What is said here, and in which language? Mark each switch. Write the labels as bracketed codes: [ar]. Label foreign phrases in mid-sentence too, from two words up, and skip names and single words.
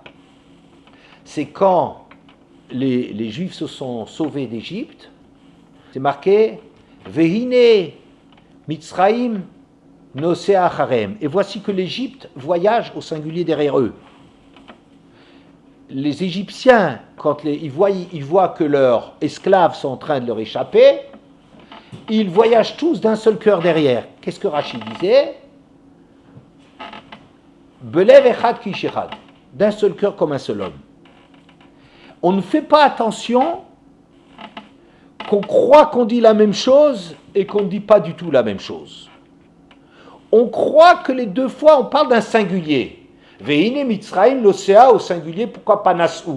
[fr] C'est quand les Juifs se sont sauvés d'Égypte, c'est marqué [he] והנה מצרים נוסע אחריהם. [fr] Et voici que l'Égypte voyage au singulier derrière eux. Les Égyptiens, quand ils voient que leurs esclaves sont en train de leur échapper, ils voyagent tous d'un seul cœur derrière. Qu'est-ce que Rachid disait? [he] בלב אחד כאיש אחד, [fr] d'un seul cœur comme un seul homme. On ne fait pas attention qu'on croit qu'on dit la même chose et qu'on ne dit pas du tout la même chose. On croit que les deux fois on parle d'un singulier. [he] והנה מצרים [fr] l'océan au singulier, pourquoi pas Nasou?